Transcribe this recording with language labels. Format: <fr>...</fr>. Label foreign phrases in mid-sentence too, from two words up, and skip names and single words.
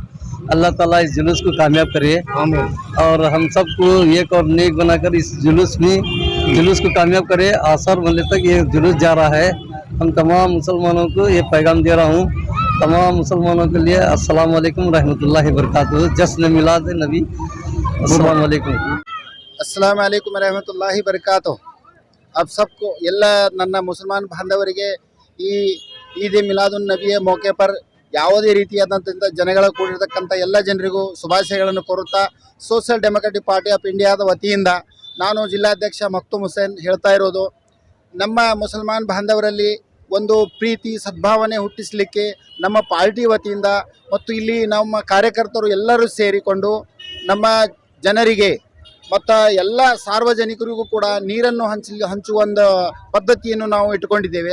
<hi>अल्लाह ताला इस जुलूस को कामयाब करे और हम सबको एक और नेक बनाकर इस जुलूस को कामयाब करे। आसर मल्ले तक ये जुलूस जा रहा है। हम तमाम मुसलमानों को ये पैगाम दे रहा हूँ, तमाम मुसलमानों के लिए</hi> <ar>السلام عليكم رحمة الله و بركاته.</ar> <hi>जश्न मिलाद नबी।</hi> <ar>السلام عليكم. السلام عليكم ورحمة الله بركاته.</ar> <hi>अब सबको</hi> <kn>ಎಲ್ಲ ನನ್ನ ಮುಸಲ್ಮಾನ್ ಬಾಂಧವರಿಗೆ ಈ ಈದ್ ಮಿಲಾದುನ್ ನಬಿಯ</kn> <hi>मौके पर</hi> <kn>ಯಾವುದೇ ರೀತಿಯಾದಂಥ ಜನಗಳ ಕೂಡಿರತಕ್ಕಂಥ ಎಲ್ಲ ಜನರಿಗೂ ಶುಭಾಶಯಗಳನ್ನು ಕೋರುತ್ತಾ ಸೋಷಿಯಲ್ ಡೆಮೊಕ್ರೆಟಿಕ್ ಪಾರ್ಟಿ ಆಫ್ ಇಂಡಿಯಾದ ವತಿಯಿಂದ ನಾನು ಜಿಲ್ಲಾಧ್ಯಕ್ಷ ಮಕ್ತೂಮ್ ಹುಸೇನ್ ಹೇಳ್ತಾ ಇರೋದು, ನಮ್ಮ ಮುಸಲ್ಮಾನ್ ಬಾಂಧವರಲ್ಲಿ ಒಂದು ಪ್ರೀತಿ ಸದ್ಭಾವನೆ ಹುಟ್ಟಿಸಲಿಕ್ಕೆ ನಮ್ಮ ಪಾರ್ಟಿ ವತಿಯಿಂದ ಮತ್ತು ಇಲ್ಲಿ ನಮ್ಮ ಕಾರ್ಯಕರ್ತರು ಎಲ್ಲರೂ ಸೇರಿಕೊಂಡು ನಮ್ಮ ಜನರಿಗೆ ಮತ್ತು ಎಲ್ಲ ಸಾರ್ವಜನಿಕರಿಗೂ ಕೂಡ ನೀರನ್ನು ಹಂಚುವ ಒಂದು ಪದ್ಧತಿಯನ್ನು ನಾವು ಇಟ್ಕೊಂಡಿದ್ದೇವೆ.</kn>